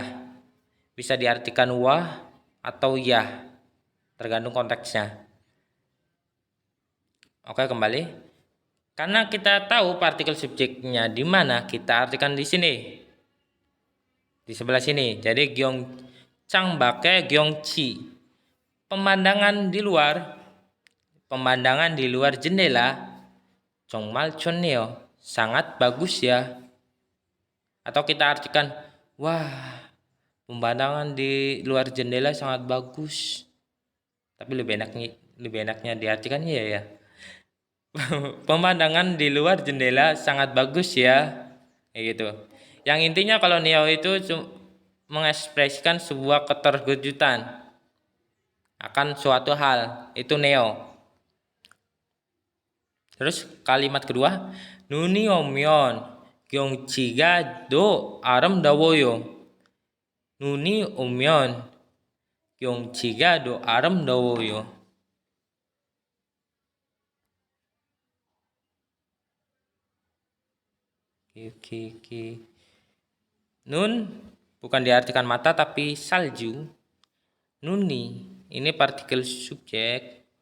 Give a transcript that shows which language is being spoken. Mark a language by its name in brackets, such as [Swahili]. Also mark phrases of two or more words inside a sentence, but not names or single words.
[Indonesian] Bisa diartikan wah atau ya. Tergantung konteksnya. Oke, kembali. Karena kita tahu partikel subjeknya di mana, kita artikan di sini. Di sebelah sini. Jadi [Korean] 창밖의 경치, [Indonesian] pemandangan di luar jendela, [Korean] 정말 좋네요, [Indonesian] sangat bagus ya. Atau kita artikan, wah, pemandangan di luar jendela sangat bagus. Tapi lebih enaknya diartikan ya. Pemandangan di luar jendela sangat bagus ya, kayak gitu. Yang intinya kalau neo itu mengekspresikan sebuah keterkejutan akan suatu hal, itu neo. Terus kalimat kedua, [Korean] 눈이 오면 경치가 더 아름다워요. 눈이 오면 경치가 더 아름다워요. [Indonesian] Nun bukan diartikan mata tapi salju. Nuni ini partikel subjek.